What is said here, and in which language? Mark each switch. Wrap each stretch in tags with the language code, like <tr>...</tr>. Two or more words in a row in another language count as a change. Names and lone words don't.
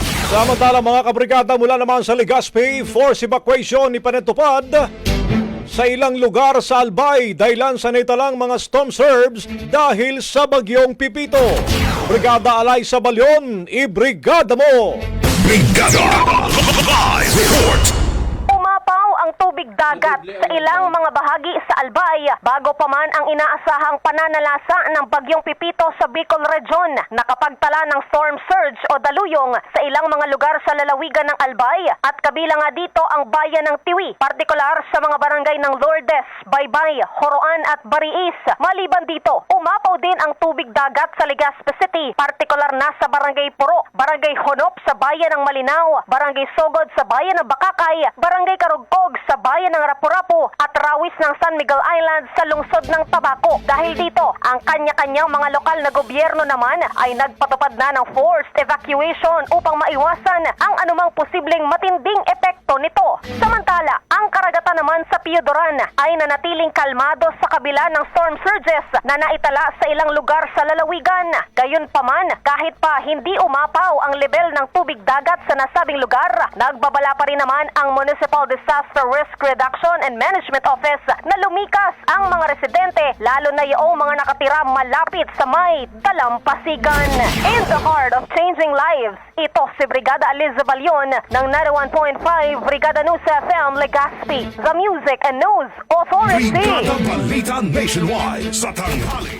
<tl>Samantala mga kabrigada, mula naman sa Legazpi,</tl> <en>force evacuation</en> <tl>ipanatupad sa ilang lugar sa Albay dahilan sa naitalang mga</tl> <en>storm surge</en> <tl>dahil sa bagyong Pipito. Brigada Alay sa Balyon, ibrigada mo! Brigada Live Report. Umapaw ang tubig dagat sa ilang mga bahagi sa Albay bago pa man ang inaasahang pananalasa ng bagyong Pipito sa Bicol Region. Nakapagtala ng</tl> <en>storm surge</en> <tl>o daluyong sa ilang mga lugar sa lalawigan ng Albay at kabilang nga dito ang bayan ng Tiwi, partikular sa mga barangay ng Lourdes, Baybay, Horoan at Bariis. Maliban dito, umapaw din ang tubig dagat sa Legazpi City, partikular na sa barangay Puro, barangay Honop sa bayan ng Malinaw, barangay Sogod sa bayan ng Bakakay, barangay Karugkog sa bayan ng Rapu-Rapu at Rawis ng San Miguel Island sa lungsod ng Tabaco. Dahil dito, ang kanya-kanyang mga lokal na gobyerno naman ay nagpatupad na ng</tl> <en>forced evacuation</en> <tl>upang maiwasan ang anumang posibleng matinding epekto nito. Samantala, ang karagatan naman sa Piodoran ay nanatiling kalmado sa kabila ng</tl> <en>storm surges</en> <tl>na naitala sa ilang lugar sa lalawigan. Gayunpaman, kahit pa hindi umapaw ang level ng tubig dagat sa nasabing lugar, nagbabala pa rin naman ang Municipal Disaster Risk Reduction and Management Office na lumikas ang mga residente, lalo na yung mga nakatira malapit sa may dalampasigan.</tl> <en>In the heart of changing lives,</en> <tl>ito si Brigada Aliza Balyon ng 91.5 Brigada News FM Legazpi,</tl> <en>the Music and News Authority.</en> <tl>Brigada Balita Nationwide sa tanghali.</tl>